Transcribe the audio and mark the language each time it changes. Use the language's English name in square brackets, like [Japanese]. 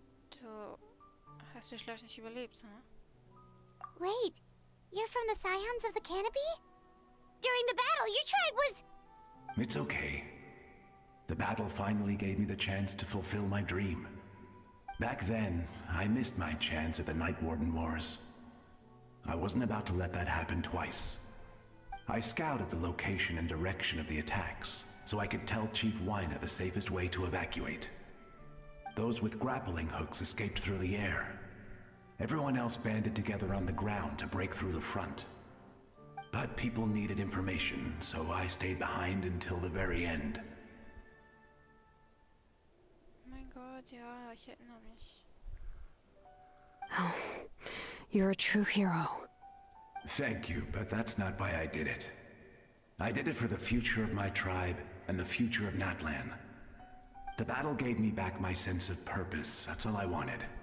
[German] Du hast die Schlacht nicht überlebt, huh? [English] Wait, you're from the Scions of the Canopy? During the battle, your tribe was... It's okay. The battle finally gave me the chance to fulfill my dream. Back then, I missed my chance at the Night Warden Wars. I wasn't about to let that happen twice. I scouted the location and direction of the attacks, so I could tell Chief Wyna the safest way to evacuate. Those with grappling hooks escaped through the air. Everyone else banded together on the ground to break through the front. But people needed information, so I stayed behind until the very end. [German] Oh mein Gott, ja, ich erinnere mich. [English] Oh, you're a true hero. Thank you, but that's not why I did it. I did it for the future of my tribe and the future of Natlan. The battle gave me back my sense of purpose, that's all I wanted.